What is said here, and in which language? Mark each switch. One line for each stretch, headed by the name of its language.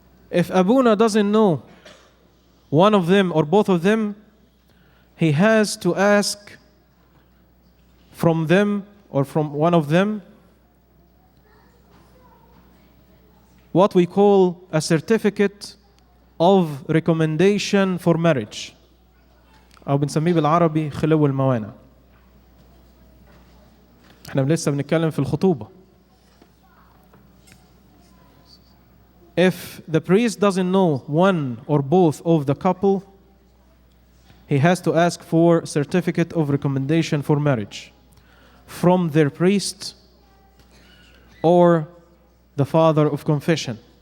English: If Abuna doesn't know one of them or both of them, he has to ask from them or from one of them what we call a certificate of recommendation for marriage.
Arabic: أو بنسميه بالعربي خلو الموانع. احنا لسه بنتكلم في الخطوبة.
English: If the priest doesn't know one or both of the couple, he has to ask for certificate of recommendation for marriage from their priest or the father of confession.